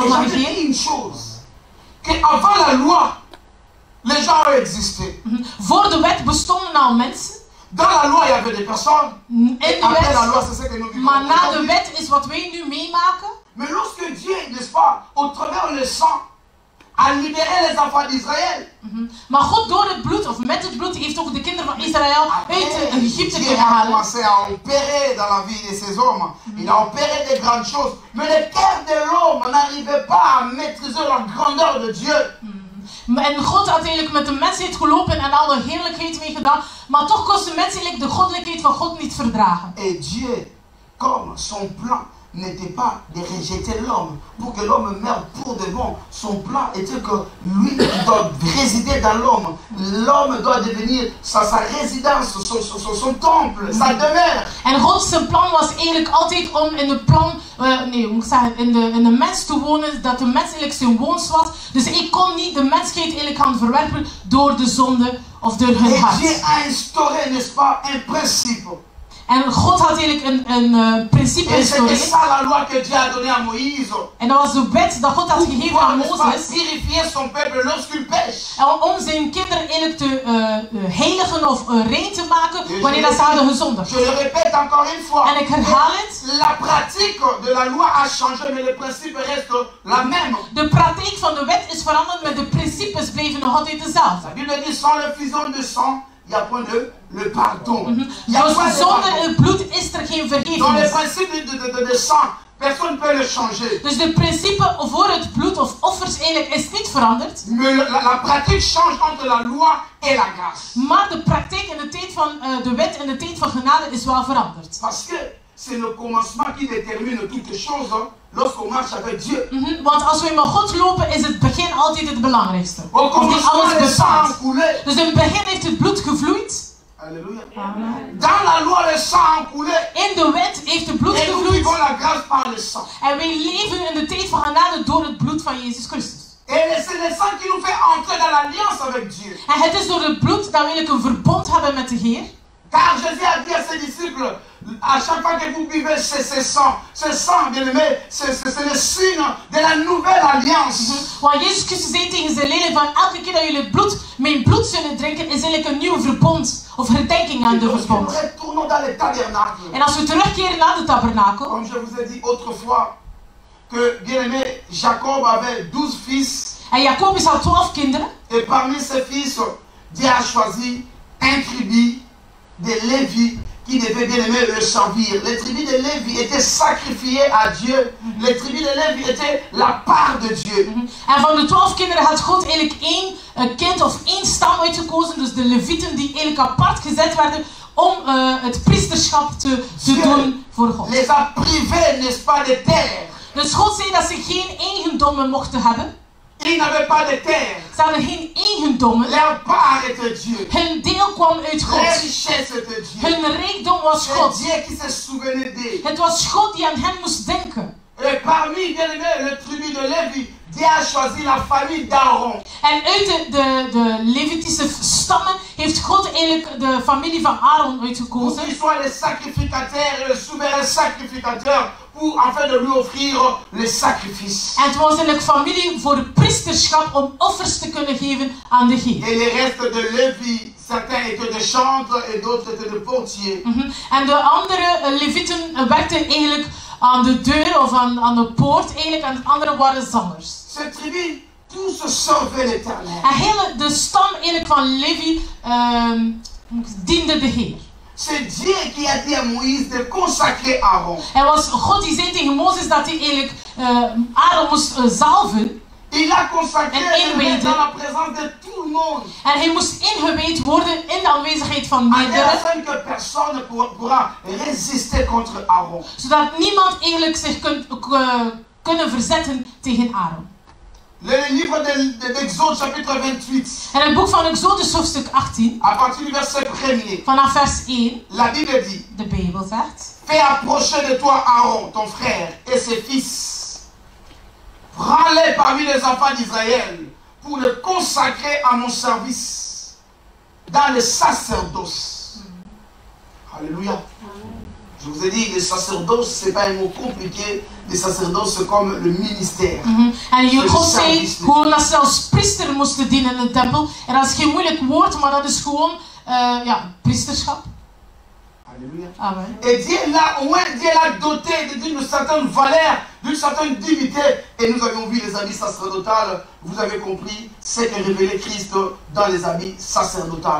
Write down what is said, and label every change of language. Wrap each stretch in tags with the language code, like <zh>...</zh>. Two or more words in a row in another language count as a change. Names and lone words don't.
<fr>Et</fr> <nl>van de</nl> <fr>j'avais</fr> <nl>Heer.</nl> <fr>dit une chose, qu'avant la loi, les gens ont existé.</fr> <nl>Voor de wet bestonden al mensen.</nl> <fr>Dans la loi, il y avait des personnes.</fr> <nl>In</nl> <fr>Et</fr> <nl>de</nl> <fr>après la loi,</fr> <nl>wet.</nl> <fr>c'est ce que nous vivons.</fr> <nl>Maar na de</nl> <fr>aujourd'hui.</fr> <nl>wet is wat wij nu meemaken.</nl> <fr>Mais lorsque Dieu, n'est-ce pas, au travers le sang, a libéré les enfants d'Israël,</fr> <nl>Maar God door het bloed, of met het bloed, heeft ook de kinderen van Israël uit Egypte</nl> <fr>Dieu</fr> <nl>kunnen</nl> <fr>a</fr> <nl>halen.</nl> <fr>commencé à opérer dans la vie de ces hommes. Il a opéré des grandes choses. Mais le cœur de l'homme n'arrivait pas à maîtriser la grandeur de Dieu.</fr> <nl>En God had eigenlijk met de mensheid gelopen en alle heerlijkheid mee gedaan. Maar toch kon de mens eigenlijk de goddelijkheid van God niet verdragen.</nl> <fr>Et Dieu, comme son plan n'était pas de rejeter l'homme pour que l'homme meure pour de bon. Son plan était que lui doit résider dans l'homme. L'homme doit devenir sa résidence, son temple, sa demeure.</fr> <nl>En God zijn plan was eigenlijk altijd om in de plan, hoe moet ik zeggen, in de mens te wonen, dat de mens eigenlijk zijn woons was. Dus ik kon niet de mensheid eigenlijk gaan verwerpen door de zonde of door hun</nl> <fr>Et</fr> <nl>hart.</nl> <fr>Dieu a instauré, n'est-ce pas, un principe.</fr> <nl>En God had eigenlijk een principe</nl> <fr>Et c'était</fr> <nl>geïnstaureerd.</nl> <fr>ça la loi que Dieu a donnée à Moïse.</fr> <nl>En dat was de wet dat God had</nl> <fr>Pour</fr> <nl>gegeven</nl> <fr>pouvoir,</fr> <nl>aan</nl> <fr>n'est-ce pas,</fr> <nl>Mozes.</nl> <fr>purifier son peuple lorsqu'il pêche.</fr> <nl>En om zijn kinderen eigenlijk te heiligen of rein te maken wanneer dat ze hadden gezondigd.</nl> <fr>Je le répète encore une fois.</fr> <nl>En ik herhaal het.</nl> <fr>La pratique de la loi a changé, mais le principe reste la même.</fr> <nl>De praktijk van de wet is veranderd, maar de principes bleven nog altijd dezelfde.</nl> <fr>La Bible dit sans le fusion de sang, il n'y a point de le pardon. Il y a</fr> <nl>Dus</nl> <fr>point de</fr> <nl>zonder</nl> <fr>pardon.</fr> <nl>het bloed is er geen</nl> <fr>Dans le</fr> <nl>vergiffenis.</nl> <fr>principe de sang, personne ne peut le changer.</fr> <nl>Dus de principe voor het bloed of offers eigenlijk is niet veranderd.</nl> <fr>Mais la pratique change entre la loi et la grâce.</fr> <nl>Maar de praktijk in de tijd van de wet en de tijd van genade is wel veranderd.</nl> <fr>Parce que c'est le commencement qui détermine toutes choses lorsqu'on marche avec Dieu.</fr> <nl>Want als we met God lopen is het begin altijd het belangrijkste.</nl> <fr>Au</fr> <nl>Of die</nl> <fr>commencement,</fr> <nl>alles</nl> <fr>le sang a</fr> <nl>bepaalt.</nl> <fr>coulé.</fr> <nl>Dus in het begin heeft het bloed gevloeid.</nl> <fr>Alléluia. Amen. Dans la loi, le sang a coulé.</fr> <nl>In de wet heeft het bloed</nl> <fr>Et nous</fr> <nl>gevloeid.</nl> <fr>vivons la grâce par le sang.</fr> <nl>En wij leven in de tijd van genade door het bloed van Jezus Christus.</nl> <fr>Et c'est le sang qui nous fait entrer dans l'alliance avec Dieu.</fr> <nl>En het is door het bloed dat we eigenlijk een verbond hebben met de Heer.</nl> <fr>Car Jésus a dit à ses disciples, à chaque fois que vous buvez ce sang, bien aimé, c'est le signe de la nouvelle alliance.</fr> <nl>Want Jezus Christus zei tegen zijn leerlingen van elke keer dat jullie het bloed, mijn bloed zullen drinken, is eigenlijk een nieuw verbond. Of herdenking aan de</nl> <fr>Nous</fr> <nl>verbond.</nl> <fr>retournons dans le tabernacle.</fr> <nl>En als we terugkeren naar de tabernakel,</nl> <fr>Comme je vous ai dit autrefois, que bien aimé, Jacob avait 12 fils.</fr> <nl>en Jacobus had 12 kinderen.</nl> <fr>Et parmi ces fils, Dieu a choisi un tribu de Lévi qui devait bien aimer le servir. Les tribus de Lévi étaient sacrifiées à Dieu. Les tribus de Lévi étaient la part de Dieu.</fr> <nl>En van de 12 kinderen had God eigenlijk één kind of één stam uitgekozen. Dus de Levieten die eigenlijk apart gezet werden om het priesterschap te doen voor God.</nl> <fr>Les a privés, n'est-ce pas, de terre.</fr> <nl>Dus God zei dat ze geen eigendommen mochten hebben.</nl> <fr>Ils n'avaient pas de terre.</fr> <nl>Ze hadden geen eigendommen.</nl> <fr>Leur part était Dieu.</fr> <nl>Hun deel kwam uit</nl> <fr>Leur</fr> <nl>God.</nl> <fr>richesse était Dieu.</fr> <nl>Hun rijkdom was</nl> <fr>C'est</fr> <nl>God.</nl> <fr>Dieu qui se souvenait d'eux.</fr> <nl>Het was God die aan hen moest denken.</nl> <fr>Et parmi, bien aimé, le tribu de Lévi, Dieu a choisi la famille d'Aaron.</fr> <nl>En uit de Levitische stammen heeft God eigenlijk de familie van Aaron</nl> <fr>Pour</fr> <nl>uitgekozen.</nl> <fr>qu'il soit le sacrificateur et le souverain sacrificateur pour afin de lui offrir les sacrifices.</fr> <nl>En het was eigenlijk familie voor het priesterschap om offers te kunnen geven aan de Heer.</nl> <fr>Et les restes de Lévi, certains étaient des chantres et d'autres étaient des portiers.</fr> <nl>En de andere Levieten werkten eigenlijk aan de deur of aan de poort eigenlijk, en de anderen waren zangers.</nl> <fr>Ces tribus, tous servaient l'Éternel.</fr> <nl>En hele de stam eigenlijk van Levi diende de Heer.</nl> <fr>C'est Dieu qui a dit à Moïse de consacrer Aaron.</fr> <nl>En was God die zei tegen Mozes dat hij eigenlijk Aaron moest zalven.</nl> <fr>Il a consacré</fr> <nl>En inwijden.</nl> <fr>dans la présence de tout le monde.</fr> <nl>En hij moest ingewijd worden in de aanwezigheid van</nl> <fr>Afin</fr> <nl>meerdere.</nl> <fr>que personne ne pourra résister contre Aaron.</fr> <nl>Zodat niemand eigenlijk zich kunnen verzetten tegen Aaron.</nl> <fr>Le livre d'Exode chapitre 28,</fr> <nl>En het boek van Exodus hoofdstuk 18,</nl> <fr>à partir du verset 1er,</fr> <nl>vanaf vers 1,</nl> <fr>la Bible dit:</fr> <nl>de Bijbel zegt:</nl> <fr>fais approcher de toi Aaron, ton frère, et ses fils. Prends-les parmi les enfants d'Israël pour les consacrer à mon service dans le sacerdoce. Alléluia. Je vous ai dit, le sacerdoce, ce n'est pas un mot compliqué. Le sacerdoce, c'est comme le ministère.</fr> <nl>En God zei gewoon dat ze als priester moesten dienen in de tempel. En dat is geen moeilijk woord, maar dat is gewoon priesterschap.</nl> <fr>Alléluia. Amen. Et Dieu l'a doté d'une certaine valeur, d'une certaine dignité. Et nous avions vu les habits sacerdotales. Vous avez compris ce que révélait Christ dans les habits sacerdotales.</fr>